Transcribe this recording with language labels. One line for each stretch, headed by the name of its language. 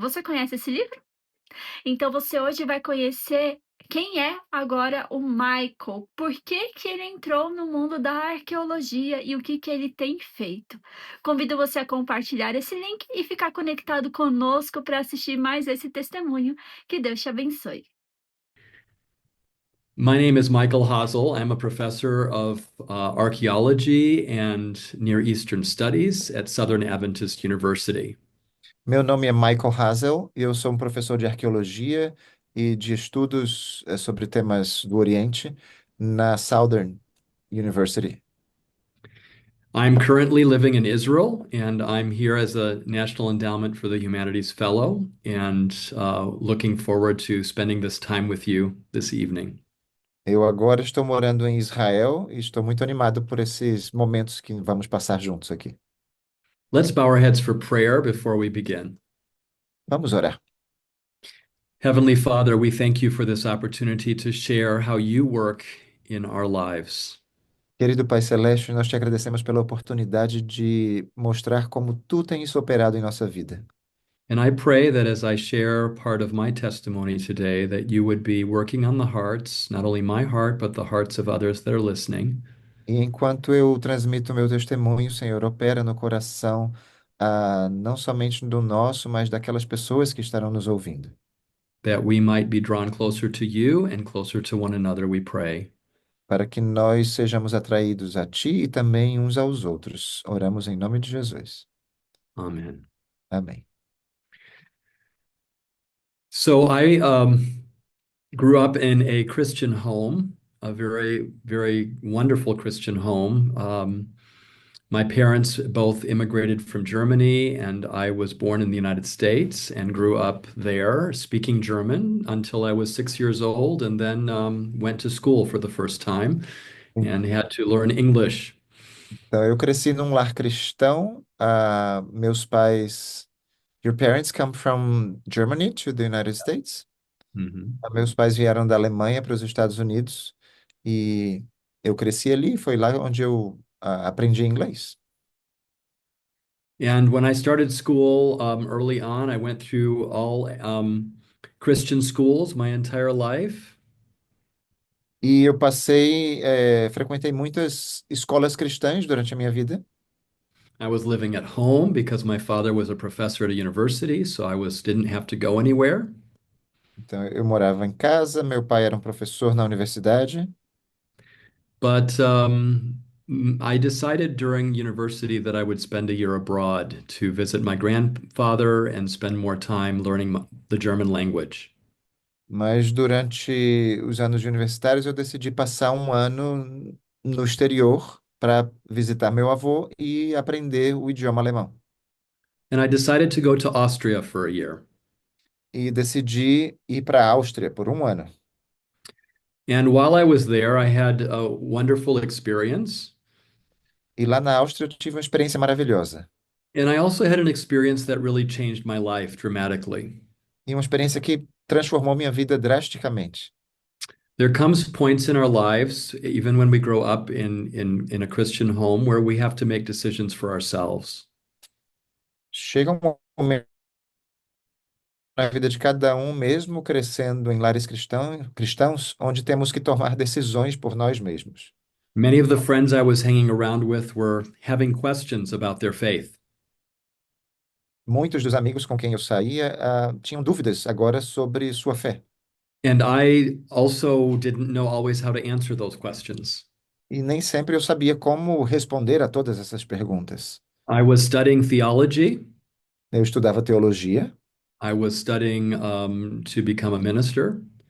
Portuguese: Você conhece esse livro? Então você hoje vai conhecer quem é agora o Michael, por que que ele entrou no mundo da arqueologia e o que que ele tem feito. Convido você a compartilhar esse link e ficar conectado conosco para assistir mais esse testemunho. Que Deus te abençoe.
English: My name is Michael Hazel. I'm a professor of archaeology and Near Eastern Studies at Southern Adventist University.
Portuguese: Meu nome é Michael Hazel e eu sou um professor de arqueologia e de estudos sobre temas do Oriente na Southern University.
English: I'm currently living in Israel, and I'm here as a National Endowment for the Humanities Fellow, and looking forward to spending this time with you this evening.
Portuguese: Eu agora estou morando em Israel e estou muito animado por esses momentos que vamos passar juntos aqui.
English: Let's bow our heads for prayer before we begin.
Portuguese: Vamos orar.
English: Heavenly Father, we thank you for this opportunity to share how you work in our lives.
Portuguese: Querido Pai Celeste, nós te agradecemos pela oportunidade de mostrar como tu tens operado em nossa vida.
English: And I pray that as I share part of my testimony today, that you would be working on the hearts, not only my heart, but the hearts of others that are listening,
Portuguese: E enquanto eu transmito meu testemunho, Senhor, opera no coração, não somente do nosso, mas daquelas pessoas que estarão nos ouvindo,
English: that we might be drawn closer to you and closer to one another, we pray.
Portuguese: para que nós sejamos atraídos a Ti e também uns aos outros. Oramos em nome de Jesus.
English: Amen.
Portuguese: Amém.
English: So I grew up in a Christian home, a very, very wonderful Christian home. My parents both immigrated from Germany, and I was born in the United States and grew up there speaking German until I was 6 years old, and then went to school for the first time and had to learn English.
Portuguese: Então, eu cresci num lar cristão. Meus pais.
English: Your parents come from Germany to the United States? Mhm.
Portuguese: Meus pais vieram da Alemanha para os Estados Unidos e eu cresci ali. Foi lá onde eu aprendi inglês.
English: And when I started school early on, I went through all Christian schools my entire life.
Portuguese: E eu frequentei muitas escolas cristãs durante a minha vida.
English: I was living at home because my father was a professor at a university, so I was didn't have to go anywhere.
Portuguese: Então, eu morava em casa, meu pai era um professor na universidade,
English: But I decided during university that I would spend a year abroad to visit my grandfather and spend more time learning the German language.
Portuguese: mas durante os anos universitários eu decidi passar um ano no exterior para visitar meu avô e aprender o idioma alemão.
English: And I decided to go to Austria for a year.
Portuguese: E decidi ir para a Áustria por um ano.
English: And while I was there, I had a wonderful experience.
Portuguese: E lá na Áustria eu tive uma experiência maravilhosa.
English: And I also had an experience that really changed my life dramatically.
Portuguese: E uma experiência que transformou minha vida drasticamente.
English: There comes points in our lives, even when we grow up in a Christian home, where we have to make decisions for ourselves.
Portuguese: Chega um momento na vida de cada um, mesmo crescendo em lares cristãos, onde temos que tomar decisões por nós mesmos.
English: Many of the friends I was hanging around with were having questions about their faith.
Portuguese: Muitos dos amigos com quem eu saía, tinham dúvidas agora sobre sua fé.
English: And I also didn't know always how to answer those questions.
Portuguese: E nem sempre eu sabia como responder a todas essas perguntas.
English: I was studying theology.
Portuguese: Eu estudava teologia
English: I was studying to become a minister,